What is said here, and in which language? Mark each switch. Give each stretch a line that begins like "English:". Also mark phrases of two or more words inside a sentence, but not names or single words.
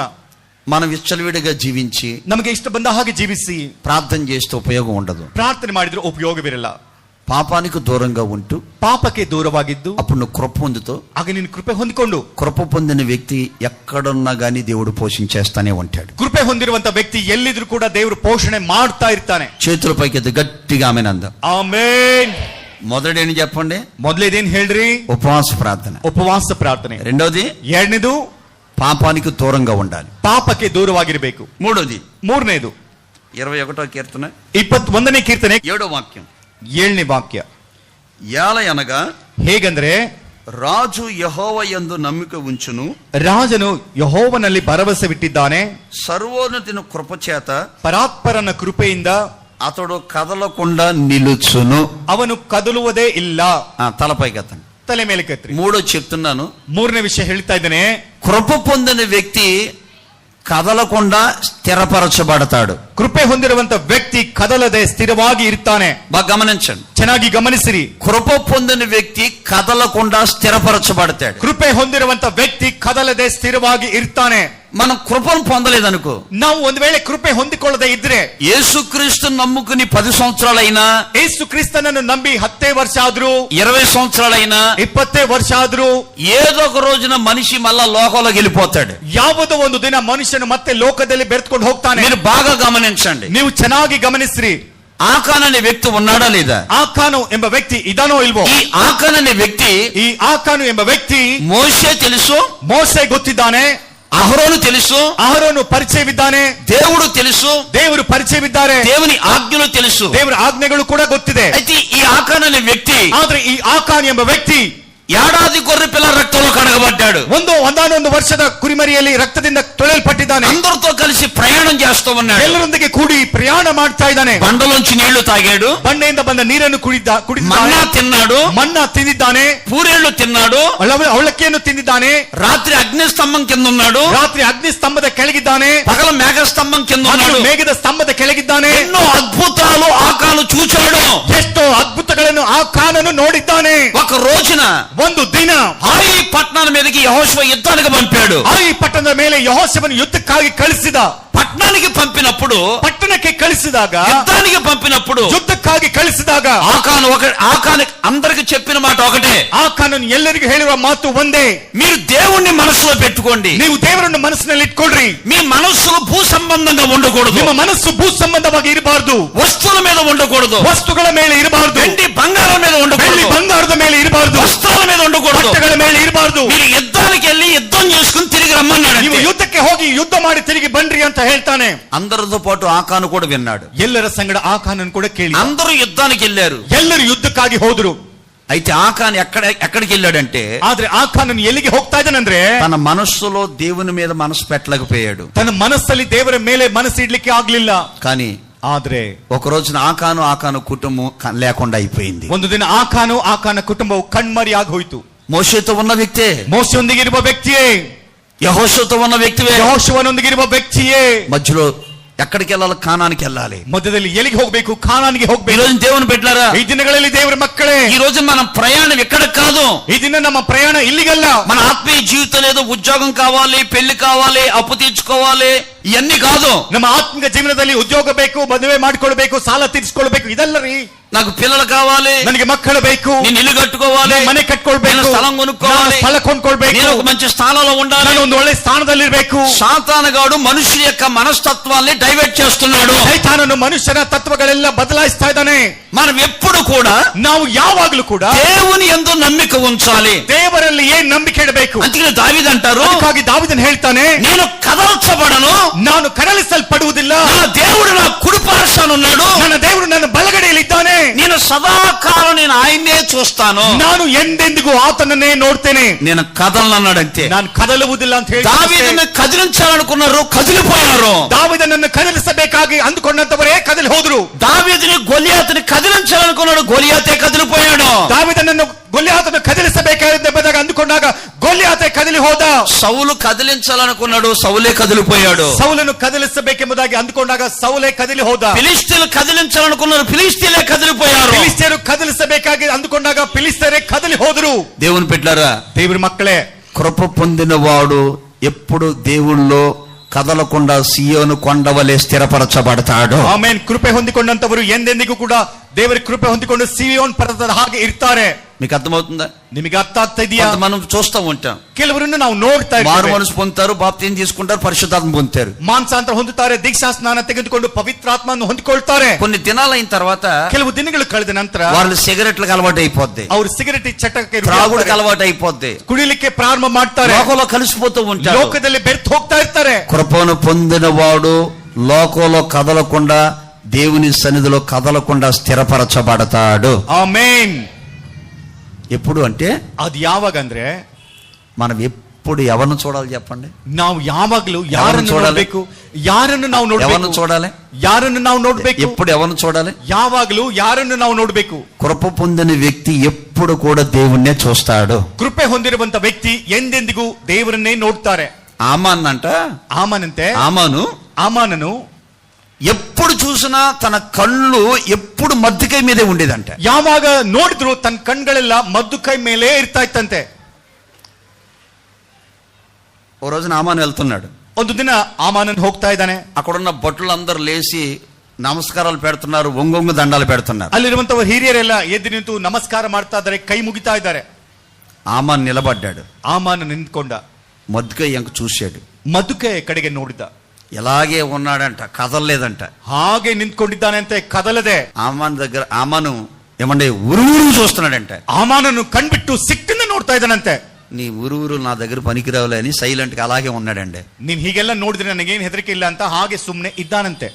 Telugu: మనం విచ్చలవిడిగా జీవించి
Kannada: ನಮಗೆ ಇಷ್ಟ ಬಂದ ಹಾಗೆ ಜೀವಿಸಿ
Telugu: ప్రార్థన చేస్తే ఉపయోగం ఉండదు.
Kannada: ಪ್ರಾರ್ಥನೆ ಮಾಡಿದ್ರೆ ಉಪಯೋಗವಿರಲ್ಲ.
Telugu: పాపానికి దూరంగా ఉంటూ
Kannada: ಪಾಪಕ್ಕೆ ದೂರವಾಗಿದ್ದು
Telugu: అప్పుడు నువ్వు కృప పొందుతూ,
Kannada: ಆಗ ನೀನು ಕೃಪೆ ಹೊಂದಿಕೊಂಡು,
Telugu: కృప పొందిన వ్యక్తి ఎక్కడున్నా గానీ దేవుడు పోషించేస్తానే ఉంటాడు.
Kannada: ಕೃಪೆ ಹೊಂದಿರುವಂತ ವ್ಯಕ್ತಿ ಎಲ್ಲಿದ್ರು ಕೂಡ ದೇವರು ಪೋಷಣೆ ಮಾಡ್ತಾ ಇರ್ತಾನೆ.
Telugu: చేతుల పైకి ఎత్తి గట్టిగా ఆమేన్ అందాం.
Kannada: ಆಮೆನ್.
Telugu: మొదటేంటి చెప్పండి?
Kannada: ಮೊದಲೇದೇನ್ ಹೇಳ್ರಿ?
Telugu: ఉపవాస ప్రార్థన.
Kannada: ಉಪವಾಸ ಪ್ರಾರ್ಥನೆ.
Telugu: రెండోది
Kannada: ಎರಡನೇದು
Telugu: పాపానికి దూరంగా ఉండాలి.
Kannada: ಪಾಪಕ್ಕೆ ದೂರವಾಗಿರಬೇಕು.
Telugu: మూడోది
Kannada: ಮೂರನೇದು
Telugu: 21వ కీర్తన
Kannada: 21ನೇ ಕೀರ್ತನೆ
Telugu: 7వ వాక్యం.
Kannada: 7ನೇ ವಾಕ್ಯ.
Telugu: యాలయనగా
Kannada: ಹೇಗಂದ್ರೆ,
Telugu: రాజు యెహోవా యందు నమ్మిక ఉంచును,
Kannada: ರಾಜನು ಯೆಹೋವನಲ್ಲಿ ಭರವಸೆವಿಟ್ಟಿದ್ದಾನೆ,
Telugu: సర్వోన్నతిని కృపచేత
Kannada: ಪರಾತ್ಪರನ ಕೃಪೆಯಿಂದ
Telugu: అతడు కదలకుండా నిలుచును.
Kannada: ಅವನು ಕದಲುವುದೇ ಇಲ್ಲ.
Telugu: తలపైకి అతను
Kannada: ತಲೆ ಮೇಲೆ ಕೆತ್ರಿ.
Telugu: మూడో చెప్తున్నాను,
Kannada: ಮೂರನೇ ವಿಷಯ ಹೇಳ್ತಾ ಇದ್ದೇನೆ.
Telugu: కృప పొందిన వ్యక్తి కదలకుండా స్థిరపరచబడతాడు.
Kannada: ಕೃಪೆ ಹೊಂದಿರುವಂತ ವ್ಯಕ್ತಿ ಕದಲದೆ ಸ್ಥಿರವಾಗಿ ಇರ್ತಾನೆ.
Telugu: బాగా గమనించండి,
Kannada: ಚೆನ್ನಾಗಿ ಗಮನಿಸಿರಿ.
Telugu: కృప పొందిన వ్యక్తి కదలకుండా స్థిరపరచబడతాడు.
Kannada: ಕೃಪೆ ಹೊಂದಿರುವಂತ ವ್ಯಕ್ತಿ ಕದಲದೆ ಸ್ಥಿರವಾಗಿ ಇರ್ತಾನೆ.
Telugu: మనం కృపను పొందలేదనుకో,
Kannada: ನಾವು ಒಂದು ವೇಳೆ ಕೃಪೆ ಹೊಂದಿಕೊಳ್ಳದೆ ಇದ್ರೆ,
Telugu: యేసుక్రీస్తు నమ్ముకుని 10 సంవత్సరాలైనా,
Kannada: ಯೇಸು ಕ್ರಿಸ್ತನನ್ನು ನಂಬಿ 10 ವರ್ಷ ಆದ್ರೂ,
Telugu: 20 సంవత్సరాలైనా,
Kannada: 20 ವರ್ಷ ಆದ್ರೂ,
Telugu: ఏదో ఒక రోజున మనిషి మళ్ళా లోకంలోకి వెళ్ళిపోతాడు.
Kannada: ಯಾವುದೋ ಒಂದು ದಿನ ಮನುಷ್ಯನು ಮತ್ತೆ ಲೋಕದಲ್ಲಿ ಬೆರೆತ್ಕೊಂಡು ಹೋಗ್ತಾನೆ.
Telugu: మీరు బాగా గమనించండి.
Kannada: ನೀವು ಚೆನ್ನಾಗಿ ಗಮನಿಸ್ರಿ.
Telugu: ఆకాన్ అనే వ్యక్తి ఉన్నాడా లేదా?
Kannada: ಆಕಾನು ಎಂಬ ವ್ಯಕ್ತಿ ಇದಾನೋ ಇಲ್ವೋ?
Telugu: ఈ ఆకాన్ అనే వ్యక్తి,
Kannada: ಈ ಆಕಾನು ಎಂಬ ವ್ಯಕ್ತಿ
Telugu: మోషే తెలుసు,
Kannada: ಮೋಸೆ ಗೊತ್ತಿದ್ದಾನೆ,
Telugu: అహరోను తెలుసు,
Kannada: ಅಹರೋನು ಪರಿಚಯವಿದ್ದಾನೆ,
Telugu: దేవుడు తెలుసు,
Kannada: ದೇವರು ಪರಿಚಯವಿದ್ದಾರೆ,
Telugu: దేవుని ఆజ్ఞలు తెలుసు.
Kannada: ದೇವರ ಆಜ್ಞೆಗಳು ಕೂಡ ಗೊತ್ತಿದೆ.
Telugu: అయితే ఈ ఆకాన్ అనే వ్యక్తి
Kannada: ಆದ್ರೆ ಈ ಆಕಾನ್ ಎಂಬ ವ್ಯಕ್ತಿ
Telugu: ఏడాది గొర్రె పిల్ల రక్తంలో కడగబడ్డాడు.
Kannada: ಒಂದಾನೊಂದು ವರ್ಷದ ಕುರಿಮರಿಯಲ್ಲಿ ರಕ್ತದಿಂದ ತೊಳೆಯಲ್ಪಟ್ಟಿದ್ದಾನೆ.
Telugu: అందరితో కలిసి ప్రయాణం చేస్తూ ఉన్నాడు.
Kannada: ಎಲ್ಲರೊಂದಿಗೆ ಕೂಡಿ ಪ್ರಯಾಣ ಮಾಡ್ತಾ ಇದ್ದಾನೆ.
Telugu: బండలోంచి నీళ్లు తాగాడు,
Kannada: ಬಂಡೆಯಿಂದ ಬಂದ ನೀರನ್ನು ಕುಡಿದಿದ್ದಾನೆ,
Telugu: మన్నా తిన్నాడు,
Kannada: ಮನ್ನಾ ತಿಂದಿದ್ದಾನೆ,
Telugu: పూరేళ్లు తిన్నాడు,
Kannada: ಅವಲಕ್ಕಿಯನ್ನು ತಿಂದಿದ್ದಾನೆ,
Telugu: రాత్రి అగ్ని స్తంభం కింద ఉన్నాడు,
Kannada: ರಾತ್ರಿ ಅಗ್ನಿ ಸ್ತಂಭದ ಕೆಳಗಿದ್ದಾನೆ,
Telugu: పగల మేఘ స్తంభం కింద ఉన్నాడు,
Kannada: ಮೇಘದ ಸ್ತಂಭದ ಕೆಳಗಿದ್ದಾನೆ.
Telugu: ఎన్నో అద్భుతాలు ఆకాను చూచాడు.
Kannada: ಎಷ್ಟೋ ಅದ್ಭುತಗಳನ್ನು ಆಕಾನನು ನೋಡಿದ್ದಾನೆ.
Telugu: ఒక రోజున
Kannada: ಒಂದು ದಿನ
Telugu: హాయి పట్టణాల మీదకి యెహోషువ యుద్ధానికి పంపాడు.
Kannada: ಆಯಿ ಪಟ್ಟಣದ ಮೇಲೆ ಯೆಹೋಶುವನು ಯುದ್ಧಕ್ಕಾಗಿ ಕಳಿಸಿದ.
Telugu: పట్టణానికి పంపినప్పుడు,
Kannada: ಪಟ್ಟಣಕ್ಕೆ ಕಳಿಸಿದಾಗ,
Telugu: యుద్ధానికి పంపినప్పుడు
Kannada: ಯುದ್ಧಕ್ಕಾಗಿ ಕಳಿಸಿದಾಗ
Telugu: ఆకాను అందరికి చెప్పిన మాట ఒకటే,
Kannada: ಆಕಾನನು ಎಲ್ಲರಿಗೂ ಹೇಳಿರುವ ಮಾತು ಒಂದೇ,
Telugu: మీరు దేవుణ్ణి మనసులో పెట్టుకోండి,
Kannada: ನೀವು ದೇವರನ್ನು ಮನಸ್ಸಿನಲ್ಲಿ ಇಟ್ಕೊಳ್ರಿ.
Telugu: మీ మనస్సులు భూ సంబంధంగా ఉండకూడదు,
Kannada: ನಿಮ್ಮ ಮನಸ್ಸು ಭೂ ಸಂಬಂಧವಾಗಿ ಇರಬಾರದು,
Telugu: వస్తువుల మీద ఉండకూడదు,
Kannada: ವಸ್ತುಗಳ ಮೇಲೆ ಇರಬಾರದು,
Telugu: వెండి బంగారం మీద
Kannada: ಬೆಳ್ಳಿ
Telugu: ఉండకూడదు,
Kannada: ಬಂಗಾರದ ಮೇಲೆ ಇರಬಾರದು,
Telugu: వస్త్రాల మీద ఉండకూడదు,
Kannada: ಬಟ್ಟೆಗಳ ಮೇಲೆ ಇರಬಾರದು.
Telugu: మీరు యుద్ధానికి వెళ్ళి యుద్ధం చేసుకుని తిరిగి రమ్మన్నాడు.
Kannada: ನೀವು ಯುದ್ಧಕ್ಕೆ ಹೋಗಿ ಯುದ್ಧ ಮಾಡಿ ತಿರುಗಿ ಬನ್ರಿ ಅಂತ ಹೇಳ್ತಾನೆ.
Telugu: అందరితో పాటు ఆకాను కూడా విన్నాడు.
Kannada: ಎಲ್ಲರ ಸಂಗಡ ಆಕಾನನ್ನು ಕೂಡ ಕೇಳಿ
Telugu: అందరూ యుద్ధానికి వెళ్ళారు.
Kannada: ಎಲ್ಲರೂ ಯುದ್ಧಕ್ಕಾಗಿ ಹೋದ್ರು.
Telugu: అయితే ఆకాన్ ఎక్కడికి వెళ్ళాడంటే,
Kannada: ಆದ್ರೆ ಆಕಾನನು ಎಲ್ಲಿಗೆ ಹೋಗ್ತಾ ಇದ್ದಾನಂದ್ರೆ,
Telugu: తన మనస్సులో దేవుని మీద మనసు పెట్టలేకపోయాడు.
Kannada: ತನ್ನ ಮನಸ್ಸಲ್ಲಿ ದೇವರ ಮೇಲೆ ಮನಸ್ಸು ಇಡ್ಲಿಕ್ಕೆ ಆಗ್ಲಿಲ್ಲ.
Telugu: కానీ
Kannada: ಆದ್ರೆ
Telugu: ఒక రోజున ఆకాను కుటుంబం లేకుండా అయిపోయింది.
Kannada: ಒಂದು ದಿನ ಆಕಾನ ಕುಟುಂಬವು ಕಣ್ಮರಿಯಾಗಿ ಹೋಯಿತು.
Telugu: మోషేతో ఉన్న వ్యక్తే,
Kannada: ಮೋಸೆಯೊಂದಿಗಿರುವ ವ್ಯಕ್ತಿಯೇ,
Telugu: యెహోషువతో ఉన్న వ్యక్తివే,
Kannada: ಯೆಹೋಶುವನೊಂದಿಗಿರುವ ವ್ಯಕ್ತಿಯೇ.
Telugu: మధ్యలో ఎక్కడికి వెళ్ళాలి? కానానికి వెళ్ళాలి.
Kannada: ಮಧ್ಯದಲ್ಲಿ ಎಲ್ಲಿಗೆ ಹೋಗ್ಬೇಕು? ಕಾನಾನಿಗೆ
Telugu: ఈ
Kannada: ಹೋಗ್ಬೇಕು.
Telugu: రోజు దేవుని పెట్టారా?
Kannada: ಈ ದಿನಗಳಲ್ಲಿ ದೇವರ ಮಕ್ಕಳೇ,
Telugu: ఈ రోజు మన ప్రయాణం ఎక్కడికి కాదు.
Kannada: ಈ ದಿನ ನಮ್ಮ ಪ್ರಯಾಣ ಇಲ್ಲಿಗಲ್ಲ.
Telugu: మన ఆత్మీయ జీవితం ఏదో ఉద్యోగం కావాలి, పెళ్లి కావాలి, అప్పు తీర్చుకోవాలి, ఇవన్నీ కాదు.
Kannada: ನಮ್ಮ ಆತ್ಮಿಕ ಜೀವನದಲ್ಲಿ ಉದ್ಯೋಗ ಬೇಕು, ಮದುವೆ ಮಾಡಿಕೊಳ್ಬೇಕು, ಸಾಲ ತೀರಿಸಿಕೊಳ್ಬೇಕು, ಇದಲ್ಲ ರೀ.
Telugu: నాకు పిల్లలు కావాలి,
Kannada: ನನಗೆ ಮಕ್ಕಳು ಬೇಕು,
Telugu: నేను ఇల్లు కట్టుకోవాలి,
Kannada: ನಾನು ಮನೆ ಕಟ್ಕೊಳ್ಬೇಕು,
Telugu: నేను స్థలం కొనుక్కోవాలి,
Kannada: ನಾನು ಸ್ಥಳ ಕೊಂಡ್ಕೊಳ್ಬೇಕು,
Telugu: నేను ఒక మంచి స్థానంలో ఉండాలి.
Kannada: ನಾನು ಒಂದು ಒಳ್ಳೆ ಸ್ಥಾನದಲ್ಲಿ ಇರಬೇಕು.
Telugu: సాతానుగాడు మనుషుల యొక్క మనస్తత్వాన్ని డైవర్ట్ చేస్తున్నాడు.
Kannada: ಸೈತಾನನು ಮನುಷ್ಯನ ತತ್ವಗಳೆಲ್ಲ ಬದಲಾಯಿಸ್ತಾ ಇದ್ದಾನೆ.
Telugu: మనం ఎప్పుడు కూడా
Kannada: ನಾವು ಯಾವಾಗಲೂ ಕೂಡ
Telugu: దేవుని యందు నమ్మిక ఉంచాలి.
Kannada: ದೇವರಲ್ಲಿ ಏನ್ ನಂಬಿಕೆ ಇಡಬೇಕು.
Telugu: అందుకని దావీదు అంటారు,
Kannada: ಅದಕ್ಕಾಗಿ ದಾವೀದನು ಹೇಳ್ತಾನೆ,
Telugu: నేను కదల్చబడను,
Kannada: ನಾನು ಕದಲಿಸಲ್ಪಡುವುದಿಲ್ಲ,
Telugu: నా దేవుడు నా కుడి పార్శ్వాన ఉన్నాడు,
Kannada: ನನ್ನ ದೇವರು ನನ್ನ ಬಲಗಡೆಯಲ್ಲಿ ಇದ್ದಾನೆ,
Telugu: నేను సదాకాలం నేను ఆయన్నే చూస్తాను,
Kannada: ನಾನು ಎಂದೆಂದಿಗೂ ಆತನನ್ನೇ ನೋಡ್ತೇನೆ,
Telugu: నేను కదలనన్నాడు. అంతే.
Kannada: ನಾನು కదಲುವುದಿಲ್ಲ ಅಂತ ಹೇಳಿ
Telugu: దావీదుని కదిలించాలనుకున్నారు, కదిలిపోయారు.
Kannada: ದಾವೀದನನ್ನು ಕದಲಿಸಬೇಕಾಗಿ ಅಂದುಕೊಂಡಂತವರೇ ಕದಲಿ ಹೋದ್ರು.
Telugu: దావీదుని గొలియాతుని కదిలించాలనుకున్నాడు, గొలియాతే కదిలిపోయాడు.
Kannada: ದಾವೀದನನ್ನು ಗೊಲ್ಯಾತನನ್ನು ಕದಲಿಸಬೇಕಾದಾಗ ಅಂದುಕೊಂಡಾಗ ಗೊಲ್ಯಾತೆ ಕದಲಿ ಹೋದ.
Telugu: సౌలు కదిలించాలనుకున్నాడు, సౌలే కదిలిపోయాడు.
Kannada: ಸೌಲನು ಕದಲಿಸಬೇಕೆಂಬುದಾಗಿ ಅಂದುಕೊಂಡಾಗ ಸೌಲೇ ಕದಲಿ ಹೋದ.
Telugu: ఫిలిష్తీయులు కదిలించాలనుకున్నారు, ఫిలిష్తీయులే కదిలిపోయారు.
Kannada: ಫಿಲಿಸ್ಟಿಯರು ಕದಲಿಸಬೇಕಾಗಿ ಅಂದುಕೊಂಡಾಗ ಫಿಲಿಸ್ಟಿಯರೇ ಕದಲಿ ಹೋದರು.
Telugu: దేవుని బిడ్డలారా,
Kannada: ದೇವರ ಮಕ್ಕಳೇ,
Telugu: కృప పొందినవాడు ఎప్పుడు దేవుళ్ళో కదలకుండా సియోను కొండవలే స్థిరపరచబడతాడు.
Kannada: ಆಮೆನ್. ಕೃಪೆ ಹೊಂದಿಕೊಂಡಂತವರು ಎಂದೆಂದಿಗೂ ಕೂಡ ದೇವರ ಕೃಪೆ ಹೊಂದಿಕೊಂಡು ಸಿಯೋನ್ ಪರ್ವತದ ಹಾಗೆ ಇರ್ತಾರೆ.
Telugu: మీకు అర్థమవుతుందా?
Kannada: ನಿಮಗೆ ಅರ್ಥ ಆಗ್ತಾ ಇದೆಯಾ?
Telugu: మనం చూస్తూ ఉంటాం,
Kannada: ಕೆಲವರನ್ನು ನಾವು ನೋಡ್ತಾ
Telugu: మారు
Kannada: ಇದ್ದೇವೆ.
Telugu: మనసు పొందుతారు, బాప్తిసం తీసుకుంటారు, పరిశుద్ధాత్మ పొందుతారు.
Kannada: ಮಾನಸಾಂತರ ಹೊಂದುತ್ತಾರೆ, ದೀಕ್ಷಾ ಸ್ನಾನ ತೆಗೆದುಕೊಂಡು ಪವಿತ್ರಾತ್ಮವನ್ನು ಹೊಂದಿಕೊಳ್ತಾರೆ.
Telugu: కొన్ని దినాలైన తర్వాత
Kannada: ಕೆಲವು ದಿನಗಳು ಕಳೆದ ನಂತರ
Telugu: వాళ్ళు సిగరెట్లకు అలవాటు అయిపోద్ది,
Kannada: ಅವರು ಸಿಗರೆಟ್ ಚಟಕ್ಕೆ
Telugu: త్రాగుడికి అలవాటు అయిపోద్ది,
Kannada: ಕುಡಿಲಿಕ್ಕೆ ಪ್ರಾರಂಭ ಮಾಡ್ತಾರೆ,
Telugu: లోకంలో కలిసిపోతూ ఉంటారు.
Kannada: ಲೋಕದಲ್ಲಿ ಬೆರ್ತು ಹೋಗ್ತಾ ಇರ್ತಾರೆ.
Telugu: కృపను పొందినవాడు లోకంలో కదలకుండా, దేవుని సన్నిధిలో కదలకుండా స్థిరపరచబడతాడు.
Kannada: ಆಮೆನ್.
Telugu: ఎప్పుడు అంటే
Kannada: ಅದು ಯಾವಾಗಂದ್ರೆ
Telugu: మనం ఎప్పుడు ఎవరిని చూడాలి చెప్పండి?
Kannada: ನಾವು ಯಾವಾಗಲೂ ಯಾರನ್ನು
Telugu: చూడాలి?
Kannada: ನೋಡಬೇಕು? ಯಾರನ್ನು ನಾವು
Telugu: ఎవరిని
Kannada: ನೋಡಬೇಕು?
Telugu: చూడాలి?
Kannada: ಯಾರನ್ನು ನಾವು ನೋಡಬೇಕು?
Telugu: ఎప్పుడు ఎవరిని చూడాలి?
Kannada: ಯಾವಾಗಲೂ ಯಾರನ್ನು ನಾವು ನೋಡಬೇಕು?
Telugu: కృప పొందిన వ్యక్తి ఎప్పుడు కూడా దేవుణ్ణే చూస్తాడు.
Kannada: ಕೃಪೆ ಹೊಂದಿರುವಂತ ವ್ಯಕ್ತಿ ಎಂದೆಂದಿಗೂ ದೇವರನ್ನೇ ನೋಡ್ತಾರೆ.
Telugu: ఆమాన్ అంట,
Kannada: ಆಮನಂತೆ
Telugu: ఆమానను ఎప్పుడు చూసినా తన కళ్ళు ఎప్పుడు మద్దికై మీదే ఉండేదంట.
Kannada: ಯಾವಾಗ ನೋಡಿದ್ರು ತನ್ನ ಕಣ್ಗಳೆಲ್ಲ ಮದ್ದು ಕೈ ಮೇಲೆ ಇರ್ತಾ ಇತ್ತಂತೆ.
Telugu: ఓ రోజున ఆమాను వెళ్తున్నాడు.
Kannada: ಒಂದು ದಿನ ಆಮಾನನ್ ಹೋಗ್ತಾ ಇದ್ದಾನೆ.
Telugu: అక్కడున్న భటులందరూ లేచి నమస్కారాలు పెడుతున్నారు, ఒంగొంగు దండాలు పెడుతున్నారు.
Kannada: ಅಲ್ಲಿರುವಂತವರು ಹಿರಿಯರೆಲ್ಲ ಎದ್ದು ನಿಂತು ನಮಸ್ಕಾರ ಮಾಡ್ತಾ ಇದ್ದಾರೆ, ಕೈ ಮುಗಿತಾ ಇದ್ದಾರೆ.
Telugu: ఆమాన్ నిలబడ్డాడు.
Kannada: ಆಮಾನ ನಿಂತ್ಕೊಂಡ.
Telugu: మద్దికై ఎంక చూశాడు.
Kannada: ಮದುಕೆ ಕಡೆಗೆ ನೋಡಿದ.
Telugu: ఎలాగే ఉన్నాడంట, కదలలేదంట.
Kannada: ಹಾಗೆ ನಿಂತ್ಕೊಂಡಿದ್ದಾನೆ ಅಂತೆ, ಕದಲದೆ.
Telugu: ఆమాను ఏమంటే ఉరువురు చూస్తున్నాడంట.
Kannada: ಆಮಾನನ್ನು ಕಣ್ಬಿಟ್ಟು ಸಿಟ್ಟಿಂದ ನೋಡ್ತಾ ಇದ್ದಾನಂತೆ.
Telugu: నీ ఉరువురు నా దగ్గర పనికిరావులే అని సైలెంట్ గా అలాగే ఉన్నాడండి.
Kannada: ನೀನ್ ಹೀಗೆಲ್ಲ ನೋಡಿದ್ರೆ ನನಗೇನ್ ಹೆದರಿಕೆ ಇಲ್ಲ ಅಂತ ಹಾಗೆ ಸುಮ್ನೆ ಇದ್ದಾನಂತೆ.